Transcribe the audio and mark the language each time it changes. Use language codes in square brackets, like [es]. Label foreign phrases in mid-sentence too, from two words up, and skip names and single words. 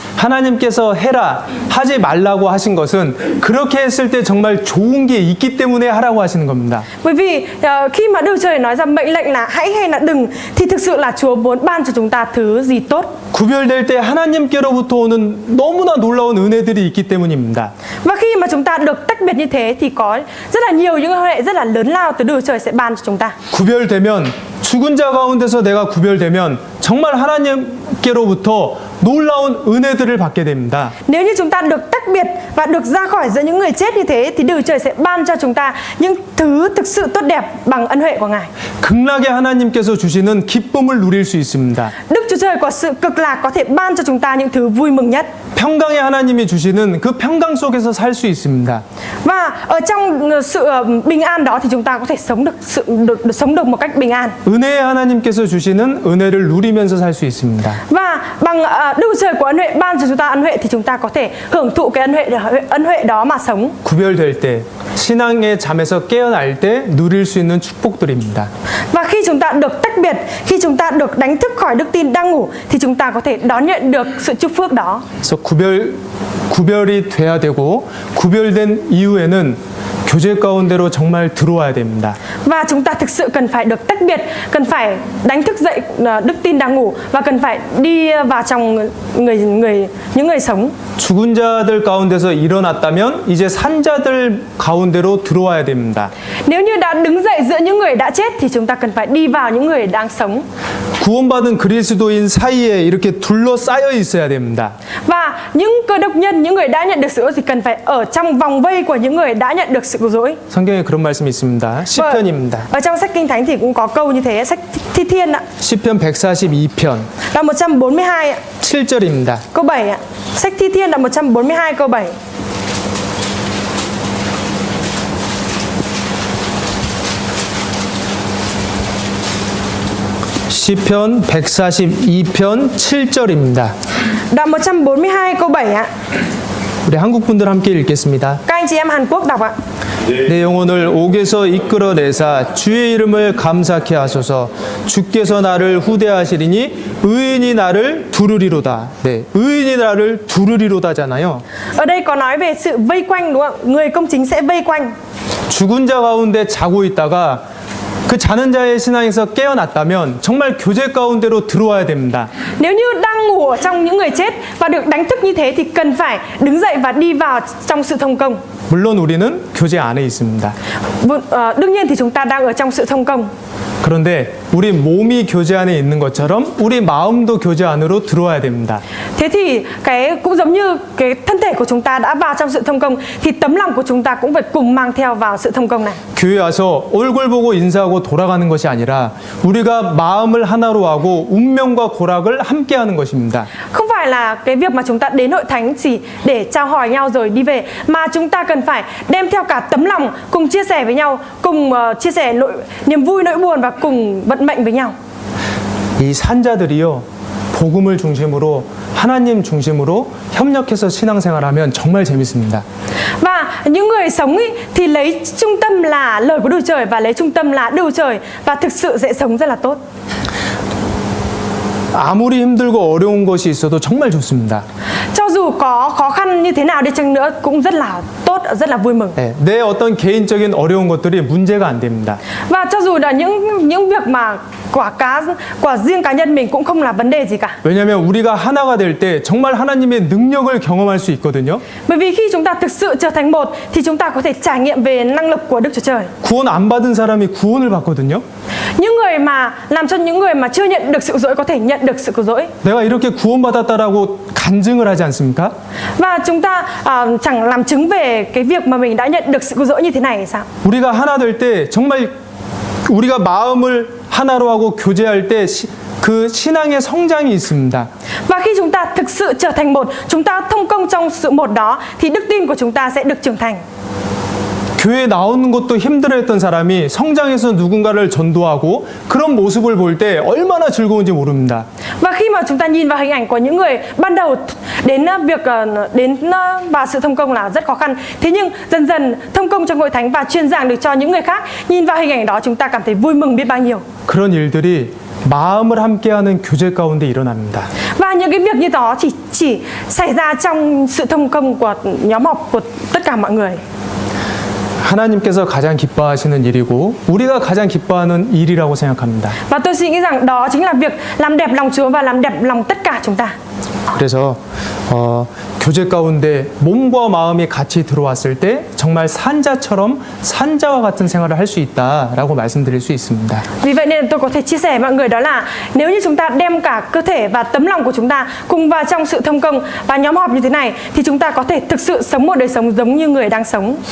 [ko] 하나님께서 해라, 하지 말라고 하신 것은 그렇게 했을 때 정말 좋은 게 있기 때문에 하라고 하시는 겁니다. [vi] Bởi vì khi mà Đức Trời nói ra mệnh lệnh là hãy hay là đừng, thì thực sự là Chúa muốn ban cho chúng ta thứ gì tốt. [ko] 구별될 때 하나님께로부터 오는 너무나 놀라운 은혜들이 있기 때문입니다. [vi] Và khi mà chúng ta được tách biệt như thế thì có rất là nhiều những hệ rất là lớn lao từ Đức Trời sẽ ban cho chúng ta. [ko] 구별되면, 죽은 자 가운데서 내가 구별되면 정말 하나님께로부터 놀라운 은혜들을 받게 됩니다. [vi] Nếu như chúng ta được tách biệt và được ra khỏi giữa những người chết như thế thì Đức Trời sẽ ban cho chúng ta những thứ thực sự tốt đẹp bằng ân huệ của Ngài. [ko] 극락의 하나님께서 주시는 기쁨을 누릴 수 있습니다. [vi] Đức Chúa Trời có sự cực lạc có thể ban cho chúng ta những thứ vui mừng nhất. [ko] 평강의 하나님이 주시는 그 평강 속에서 살 수 있습니다. [vi] Và ở trong sự bình an đó thì chúng ta có thể sống được một cách bình an. [ko] 은혜의 하나님께서 주시는 은혜를 누리면서 살 수 있습니다. [vi] Và bằng Đức Trời của ân huệ ban cho chúng ta ân huệ thì chúng ta có thể hưởng thụ cái ân huệ đó mà sống. [ko] 구별될 때, 신앙의 잠에서 깨어날 때 누릴 수 있는 축복들입니다. [vi] Và khi chúng ta được tách biệt, khi chúng ta được đánh thức khỏi đức tin đang ngủ thì chúng ta có thể đón nhận được sự chúc phước đó. [ko] 그래서 구별이 돼야 되고, 구별된 이후에는 교제 가운데로 정말 들어와야 됩니다. [vi] Và chúng ta thực sự cần phải được tách biệt, cần phải đánh thức dậy đức tin đang ngủ và cần phải đi vào trong những người sống. [ko] 죽은 자들 가운데서 일어났다면 이제 산 자들 가운데로 들어와야 됩니다. [vi] Nếu như đã đứng dậy giữa những người đã chết thì chúng ta cần phải đi vào những người đang sống. [ko] 구원받은 그리스도인 사이에 이렇게 둘러싸여 있어야 됩니다. [vi] Và những cơ đốc nhân, những người đã nhận được sự cứu rỗi thì cần phải ở trong vòng vây của những người đã nhận được sự cứu rỗi. [ko] 성경에 그런 말씀이 있습니다. 시편입니다. [vi] Ở trong sách Kinh Thánh thì cũng có câu như thế, sách Thi Thiên ạ. [ko] 시편 142편 [vi] Đoạn 142 ạ, [ko] 7절입니다. [vi] câu 7 ạ. Sách Thi Thiên đoạn 142 câu 7. [ko] 시편 142편 7절입니다. [vi] Đoạn 142 câu 7 ạ. [ko] 우리 한국 분들 함께 읽겠습니다. [vi] Các anh chị em Hàn Quốc đọc ạ. [ko] 내 영혼을 옥에서 이끌어내사 주의 이름을 감사케 하소서. 주께서 나를 후대하시리니 의인이 나를 두르리로다. 네, 의인이 나를 두르리로다잖아요. [vi] Ở đây có nói về sự vây quanh đúng không? Người công chính sẽ vây quanh. [ko] 죽은 자 가운데 자고 있다가 그 자는 자의 신앙에서 깨어났다면 정말 교제 가운데로 들어와야 됩니다. [vi] Nếu như đang ngủ ở trong những người chết và được đánh thức như thế thì cần phải đứng dậy và đi vào trong sự thông công. [ko] 물론 우리는 교제 안에 있습니다. [vi] Đương nhiên thì chúng ta đang ở trong sự thông công. [ko] 그런데 우리 몸이 교제 안에 있는 것처럼 우리 마음도 교제 안으로 들어와야 됩니다. [vi] Thế thì cái cũng giống như cái thân thể của chúng ta đã vào trong sự thông công thì tấm lòng của chúng ta cũng phải cùng mang theo vào sự thông công này. [ko] 교회 와서 얼굴 보고 인사하고 돌아가는 것이 아니라 우리가 마음을 하나로 하고 운명과 고락을 함께 하는 것입니다. [vi] Không phải là cái việc mà chúng ta đến hội thánh chỉ để chào hỏi nhau rồi đi về, mà chúng ta cần phải đem theo cả tấm lòng cùng chia sẻ với nhau, cùng chia sẻ niềm vui nỗi buồn và cùng vận mệnh với nhau. [ko] 이 산자들이요, 복음을 중심으로 하나님 중심으로 협력해서 신앙생활하면 정말 재밌습니다. [vi] Và những người sống ý, thì lấy trung tâm là lời của Đức Trời và lấy trung tâm là Đức Trời và thực sự sẽ sống rất là tốt. [ko] 아무리 힘들고 어려운 것이 있어도 정말 좋습니다. [vi] Cho dù có khó khăn như thế nào đi chăng nữa cũng rất là tốt, rất là vui mừng. [ko] 네, 내 어떤 개인적인 어려운 것들이 문제가 안 됩니다. [vi] Và cho dù là những việc mà quả riêng cá nhân mình cũng không là vấn đề gì cả. [ko] 왜냐하면 우리가 하나가 될 때 정말 하나님의 능력을 경험할 수 있거든요. [vi] Bởi vì khi chúng ta thực sự trở thành một thì chúng ta có thể trải nghiệm về năng lực của Đức Chúa Trời. [ko] 구원 안 받은 사람이 구원을 받거든요. [vi] Những người mà làm cho những người mà chưa nhận được sự cứu rỗi có thể nhận được sự cứu rỗi. [ko] 내가 이렇게 구원받았다라고 간증을 하지 않습니까? [vi] Và chúng ta chẳng làm chứng về cái việc mà mình đã nhận được sự cứu rỗi như thế này hay sao? [ko] 우리가 하나 될 때 정말 우리가 마음을 하나로 하고 교제할 때 그 신앙의 성장이 있습니다. [vi] Và khi chúng ta thực sự trở thành một, chúng ta thông công trong sự một đó thì đức tin của chúng ta sẽ được trưởng thành. [ko] 교회 나오는 것도 힘들어했던 사람이 성장해서 누군가를 전도하고 그런 모습을 볼 때 얼마나 즐거운지 모릅니다. [vi] Và khi mà chúng ta nhìn vào hình ảnh của những người ban đầu đến việc vào sự thông công là rất khó khăn. Thế nhưng dần dần thông công trong hội thánh và truyền giảng được cho những người khác, nhìn vào hình ảnh đó chúng ta cảm thấy vui mừng biết bao nhiêu. [ko] 그런 일들이 마음을 함께하는 교제 가운데 일어납니다. [vi] Và những cái việc như đó chỉ xảy ra trong sự thông công của nhóm họp của tất cả mọi người. [ko] 하나님께서 가장 기뻐하시는 일이고 우리가 가장 기뻐하는 일이라고 생각합니다. [vi] Và tôi suy nghĩ rằng đó chính là việc làm đẹp lòng Chúa và làm đẹp lòng tất cả chúng ta. [ko] 그래서 교제 가운데 몸과 마음이 같이 들어왔을 때 정말 산자처럼 산자와 같은 생활을 할 수 있다라고 말씀드릴 수 있습니다. [vi] Vì vậy nên tôi có thể chia sẻ với mọi người đó là nếu như chúng ta đem cả cơ thể và tấm lòng của chúng ta cùng vào trong sự thông công và nhóm họp như thế này thì chúng ta có thể thực sự sống một đời sống giống như người đang sống.